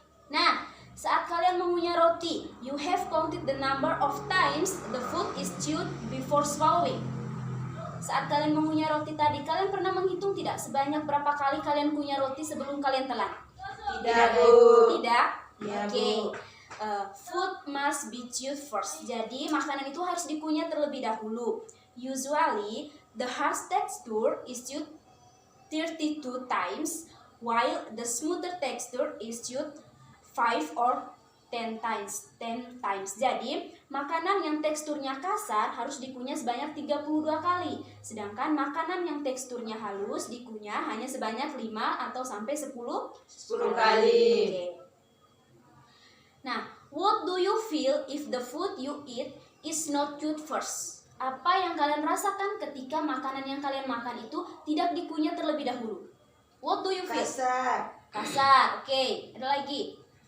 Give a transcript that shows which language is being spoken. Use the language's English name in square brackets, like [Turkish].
[Indonesian] Nah, saat kalian mengunyah roti, [English] you have counted the number of times the food is chewed before swallowing. [Indonesian] Saat kalian mengunyah roti tadi, kalian pernah menghitung tidak sebanyak berapa kali kalian kunyah roti sebelum kalian telan? Tidak, Bu. Tidak? Ya, Oke. Bu. [English] Food must be chewed first. [Indonesian] Jadi makanan itu harus dikunyah terlebih dahulu. [English] Usually, the hard texture is chewed 32 times, while the smoother texture is chewed 5 or 10 times. [Indonesian] Jadi, makanan yang teksturnya kasar harus dikunyah sebanyak 32 kali. Sedangkan makanan yang teksturnya halus dikunyah hanya sebanyak 5 atau sampai 10 kali. Oke. [English] Nah, what do you feel if the food you eat is not chewed first? [Indonesian] Apa yang kalian rasakan ketika makanan yang kalian makan itu tidak dikunyah terlebih dahulu? [English] What do you feel? [Indonesian] Kasar. Kasar, oke. Ada lagi?